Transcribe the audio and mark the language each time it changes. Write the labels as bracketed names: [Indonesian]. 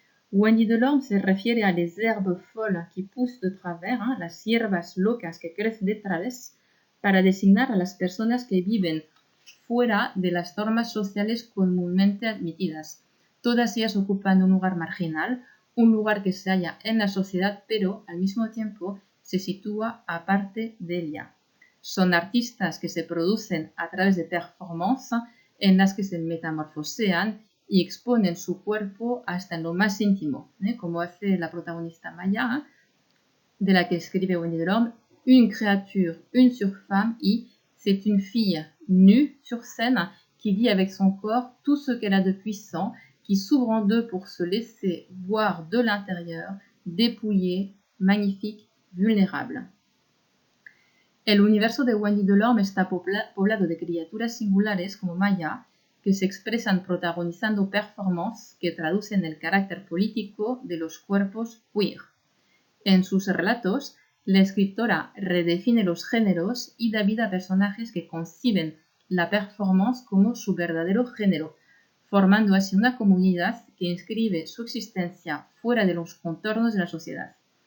[Spanish] Wendy Delorme se refiere a [French] les herbes folles qui poussent de travers, [Spanish] las hierbas locas que crecen de través, para designar a las personas que viven fuera de las normas sociales comúnmente admitidas. Todas ellas ocupan un lugar marginal, un lugar que se halla en la sociedad, pero al mismo tiempo se sitúa aparte de ella. Son artistas que se producen a través de performances en las que se metamorfosean y exponen su cuerpo hasta en lo más íntimo, como hace la protagonista Maya, de la que escribe Wendy Delorme, [French] une créature, une surfemme, y c'est une fille nue sur scène qui dit avec son corps tout ce qu'elle a de puissant, qui s'ouvre en deux pour se laisser voir de l'intérieur, dépouillée, magnifique, vulnérable. [Spanish] El universo de Wendy Delorme está poblado de criaturas singulares como Maya, que se expresan protagonizando performances que traducen el carácter político de los cuerpos queer. En sus relatos, la escritora redefine los géneros y da vida a personajes que conciben la performance como su verdadero género, formando así una comunidad que inscribe su existencia fuera de los contornos de la sociedad.